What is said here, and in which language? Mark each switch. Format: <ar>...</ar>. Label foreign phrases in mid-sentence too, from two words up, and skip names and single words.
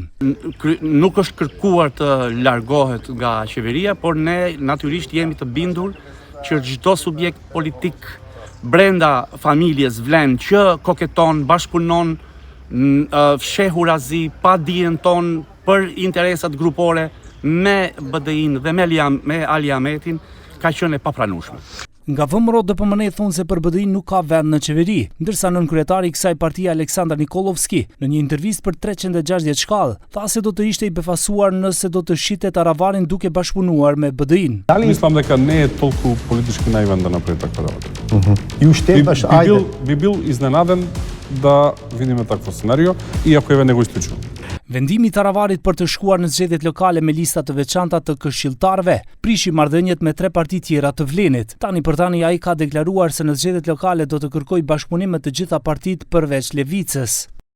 <sq>Nuk është kërkuar të largohet nga qeveria, por ne natyrisht jemi të bindur që çdo subjekt politik brenda familjes Vlen që koketon, bashkëpunon, fsheh urazi pa dijen ton për interesat grupore me BDI-n dhe me Ali Ahmetin, ka qenë e papranueshme. Nga VMRO DPMN thonë se për BDI nuk ka vend në qeveri, ndërsa nënkryetari i kësaj partie Aleksandar Nikolovski në një intervistë për 360 shkallë tha se do të ishte i befasuar nëse do të shite Taravarin duke bashkëpunuar me BDI-n.</sq> <mk>Mislim дека не е толку политички наивен да направи таква работа. Би бил изненаден да видиме такво сценарио, иако еве не го исклучувам.</mk> <sq>Vendimi i Taravarit për të shkuar në zgjedhjet lokale me lista të veçanta të këshilltarëve prishi marrëdhëniet me 3 parti tjera të Vlenit. Tani për tani ai ka deklaruar se në zgjedhjet lokale do të kërkojë bashkëpunim me të gjitha partitë përveç Levicës.</sq>